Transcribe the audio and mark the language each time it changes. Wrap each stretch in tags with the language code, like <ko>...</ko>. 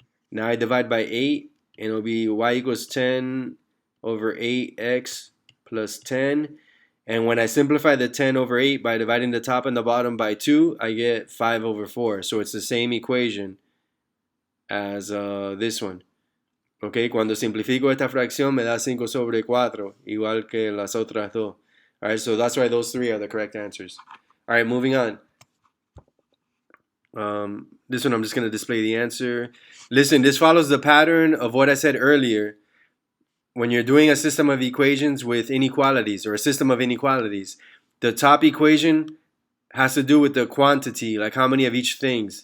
<en>Now I divide by 8, and it'll be y equals 10 over 8x plus 10. And when I simplify the 10 over 8 by dividing the top and the bottom by 2, I get 5 over 4. So it's the same equation as this one.</en> <es>Okay, cuando simplifico esta fracción me da 5 sobre 4, igual que las otras dos.</es> <en>All right, so that's why those three are the correct answers. All right, moving on. This one I'm just going to display the answer. Listen, this follows the pattern of what I said earlier. When you're doing a system of equations with inequalities or a system of inequalities, the top equation has to do with the quantity, like how many of each things.</en>